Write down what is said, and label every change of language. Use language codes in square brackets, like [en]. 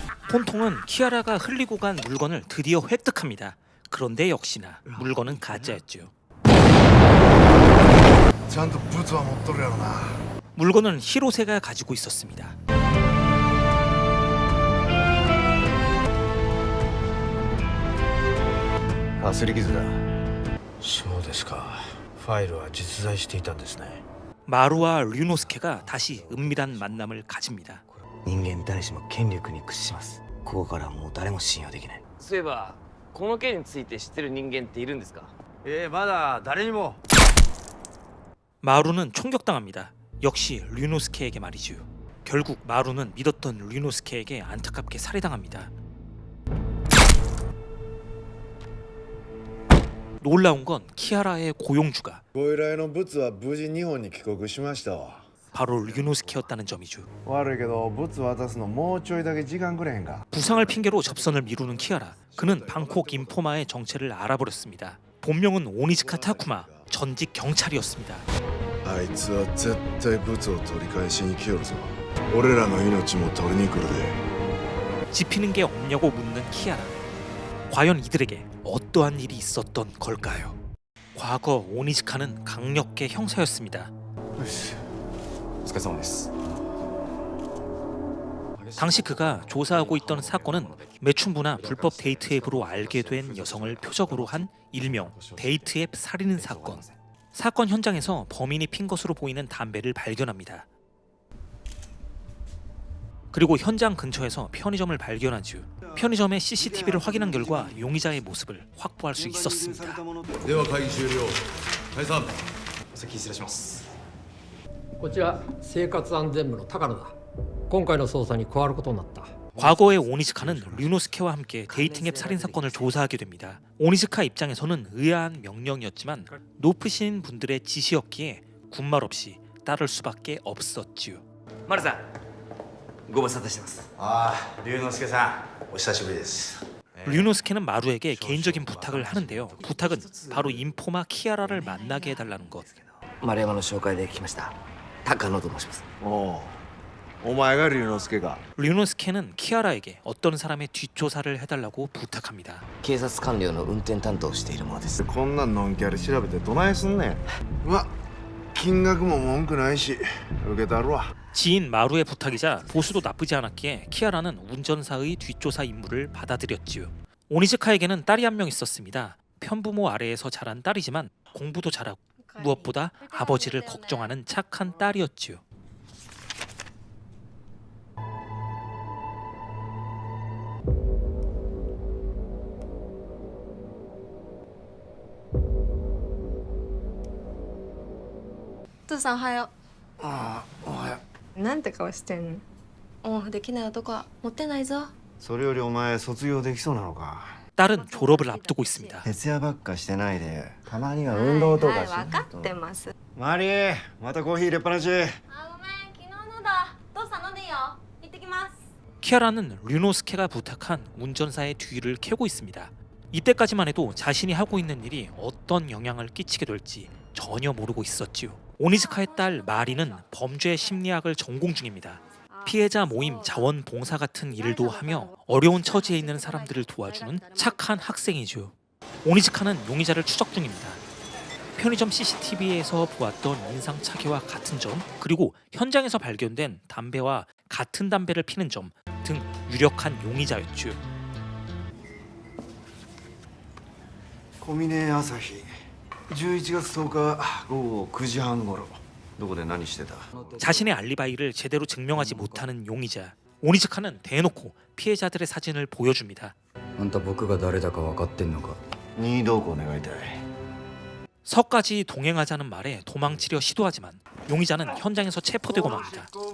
[ko] 폰통은 키아라가 흘리고 간 물건을 드디어 획득합니다. 그런데 역시나 물건은 가짜였죠. [ja] ちゃんとブツは持っとるやろな。 [ko] 물건은 히로세가 가지고 있었습니다. [ja] 擦り傷だ。そうですか。ファイルは実在していたんですね。 [ko] 마루와 류노스케가 다시 은밀한 만남을 가집니다. [ja] 人間誰しも権力に屈します。ここからはもう誰も信用できない。そういえばこの件について知ってる人間っているんですか？まだ誰にも。 [ko] 마루는 총격당합니다. 역시 류노스케에게 말이죠. 결국 마루는 믿었던 류노스케에게 안타깝게 살해당합니다. 놀라운 건 키아라의 고용주가 [ja] ご依頼のブツは無事日本に帰国しましたわ。 [ko] 바로 류노스케였다는 점이죠. [ja] 悪いけどブツ渡すのもうちょいだけ時間くれへんか。 [ko] 부상을 핑계로 접선을 미루는 키아라. 그는 방콕 인포마의 정체를 알아버렸습니다. 본명은 오니즈카 타쿠마, 전직 경찰이었습니다. [ja] あいつは絶対ブツを取り返しに来よるぞ。俺らの命も取りに来るで。 [ko] 지피는 게 없냐고 묻는 키아라. 과연 이들에게 어떠한 일이 있었던 걸까요? 과거 오니즈카는 강력계 형사였습니다. 당시 그가 조사하고 있던 사건은 매춘부나 불법 데이트 앱으로 알게 된 여성을 표적으로 한 일명 데이트 앱 살인 사건. 사건 현장에서 범인이 핀 것으로 보이는 담배를 발견합니다. 그리고 현장 근처에서 편의점을 발견하죠. 편의점의 CCTV를 확인한 결과 용의자의 모습을 확보할 수 있었습니다. [ja] では会議終了。解散。お先失礼します。こちら生活安全部の高野だ。今回の捜査に加わることになった。 [ko] 과거의 오니즈카는 류노스케와 함께 데이팅 앱 살인 사건을 조사하게 됩니다. 오니즈카 입장에서는 의아한 명령이었지만 높으신 분들의 지시였기에 군말 없이 따를 수밖에 없었지요. [ja] マルさん、ご無沙汰してます。ああ、龍之介さん、お久しぶりです。 [ko] 류노스케는 마루에게 개인적인 부탁을 하는데요. 부탁은 바로 인포마 키아라를 만나게 해달라는 것. [ja] 丸山の紹介で来ました。高野と申します。お前が龍之介か。 [ko] 류노스케는 키아라에게 어떤 사람의 뒷조사를 해달라고 부탁합니다. [ja] 警察官僚の運転担当をしているものです。こんなんのんきあり調べてどないすんねん。ま、金額も文句ないし受けたるわ。 [ko] 지인 마루의 부탁이자 보수도 나쁘지 않았기에 키아라는 운전사의 뒷조사 임무를 받아들였지요. 오니즈카에게는 딸이 한 명 있었습니다. 편부모 아래에서 자란 딸이지만 공부도 잘하고 무엇보다 아버지를 걱정하는 착한 딸이었지요. 토사 [ja] おはよう。ああ、おはよう。なんて顔してんの？できない男はモテないぞ。それよりお前卒業できそうなのか。 [ko] 딸은 졸업을 앞두고 있습니다. [ja] 徹夜ばっかしてないで、たまには運動とかし。分かってます。マリー、またコーヒー入れっぱなし。あ、ごめん、昨日のだ。父さん飲んでいいよ。行ってきます。 [ko] 키아라는 류노스케가 부탁한 운전사의 뒤를 캐고 있습니다. 이때까지만 해도 자신이 하고 있는 일이 어떤 영향을 끼치게 될지 전혀 모르고 있었지요. 오니즈카의 딸 마리는 범죄 심리학을 전공 중입니다. 피해자 모임 자원봉사 같은 일도 하며 어려운 처지에 있는 사람들을 도와주는 착한 학생이죠. 오니즈카는 용의자를 추적 중입니다. 편의점 CCTV에서 보았던 인상착의와 같은 점, 그리고 현장에서 발견된 담배와 같은 담배를 피는 점 등 유력한 용의자였죠. [ja] 小峰朝日11月10日午後9時半頃どこで何してた [ko] 자신의 알리바이를 제대로 증명하지 못하는 용의자. 오니즈카는 대놓고 피해자들의 사진을 보여줍니다. [ja] あんた僕が誰だか分かってんのか任意同行願いたい [ko] 서까지 동행하자는 말에 도망치려 시도하지만 용의자는 현장에서 체포되고 맙니다.